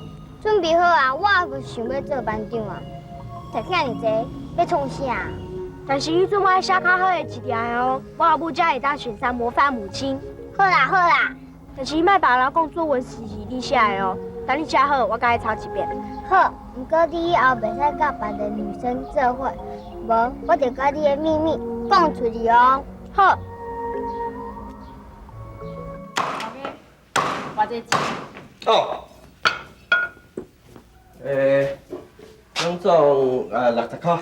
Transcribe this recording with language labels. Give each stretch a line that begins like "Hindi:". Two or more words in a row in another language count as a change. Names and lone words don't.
Min Nan Chinese: 准备好啊，我也无想要做班长啊。读遐尔济，要创啥？但是你总爱写较好的一条哦，我后母才会当选上模范母亲。好啦好啦，但是你莫别人讲作文是你写的哦，等你写好，我甲你抄一遍。好，不过你以后袂使甲别个女生做伙，无我就甲你的秘密讲出去哦。好。我这钱。哦。总总60块。